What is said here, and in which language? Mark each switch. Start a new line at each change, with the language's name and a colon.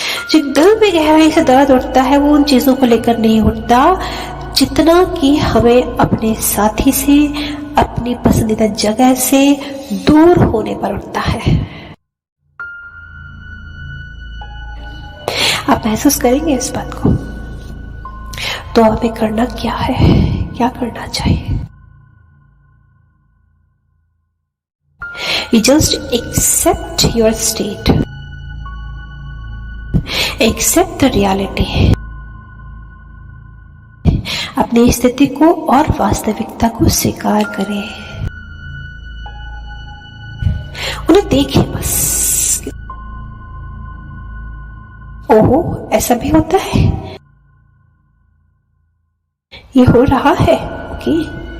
Hindi: जो दिल में गहराई से दर्द उठता है वो उन चीजों को लेकर नहीं उठता जितना कि हमें अपने साथी से, अपनी पसंदीदा जगह से दूर होने पर उठता है। आप महसूस करेंगे इस बात को। तो हमें करना क्या है, क्या करना चाहिए?
English: You just accept your state, accept the reality।
Hindi: अपनी स्थिति को और वास्तविकता को स्वीकार करें, उन्हें देखें बस। ओहो, ऐसा भी होता है, ये हो रहा है, ओके।